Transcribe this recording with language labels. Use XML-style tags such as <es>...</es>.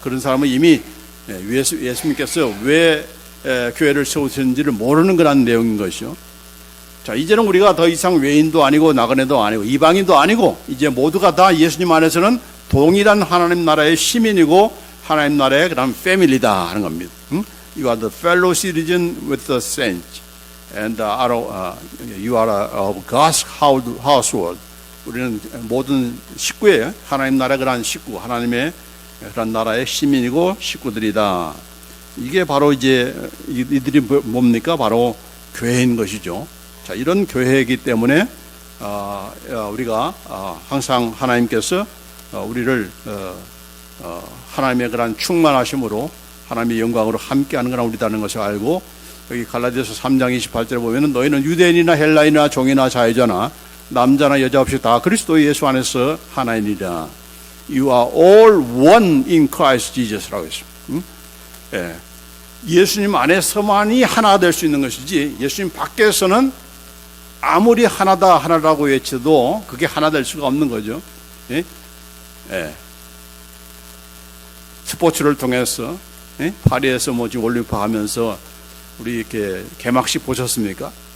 <ko>그런 사람은 이미 예수님께서 왜 교회를 세우셨는지를 모르는 그런 내용인 것이요. 자, 이제는 우리가 더 이상 외인도 아니고 나그네도 아니고 이방인도 아니고 이제 모두가 다 예수님 안에서는 동일한 하나님 나라의 시민이고 하나님 나라의 그런 패밀리다 하는 겁니다.</ko> <en>You are the fellow citizen with the saints, and you are of God's household.</en> <ko>우리는 모든 식구예요. 하나님 나라 그런 식구, 하나님의 그런 나라의 시민이고 식구들이다. 이게 바로 이제 이들이 뭡니까? 바로 교회인 것이죠. 자, 이런 교회이기 때문에 우리가 항상 하나님께서 우리를 하나님의 그런 충만하심으로 하나님의 영광으로 함께하는 거나 우리다는 것을 알고, 여기 갈라디아서 3장 28절에 보면은 너희는 유대인이나 헬라인이나 종이나 자유자나 남자나 여자 없이 다 그리스도 예수 안에서 하나이니라.</ko> <en>You are all one in Christ Jesus</en> <ko>라고 했습니다. 예수님 안에서만이 하나 될 수 있는 것이지, 예수님 밖에서는 아무리 하나다라고 외쳐도 그게 하나 될 수가 없는 거죠. 스포츠를 통해서 파리에서 뭐 지금 올림픽 하면서 우리 이렇게 개막식 보셨습니까?</ko>